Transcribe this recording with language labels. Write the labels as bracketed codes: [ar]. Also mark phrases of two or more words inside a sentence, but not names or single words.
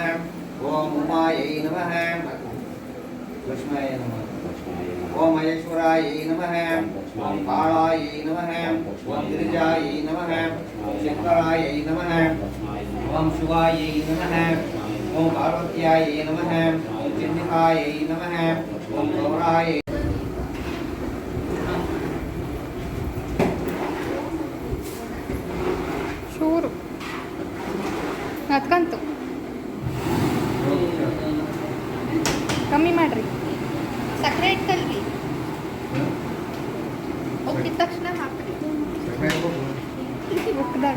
[sa] ओम उमायै नमः, लक्ष्म्यै नमः, ओम महेश्वरायै नमः, ओम कालायै नमः, ओम गिरिजायै नमः, ओम शंकरायै नमः, ओम शिवायै नमः, ओम पार्वत्यायै नमः, ओम चंडिकायै नमः, ओम गौरायै [kn] ಚೂರು ಹತ್ಕಂತು ಕಮ್ಮಿ ಮಾಡಿರಿ. ಸಕ್ಕರೆ ಇಟ್ಟಲ್ರಿ, ಹೋಗಿದ ತಕ್ಷಣ ಹಾಕ್ರಿ ಉಕ್ಕಿದಾಗ.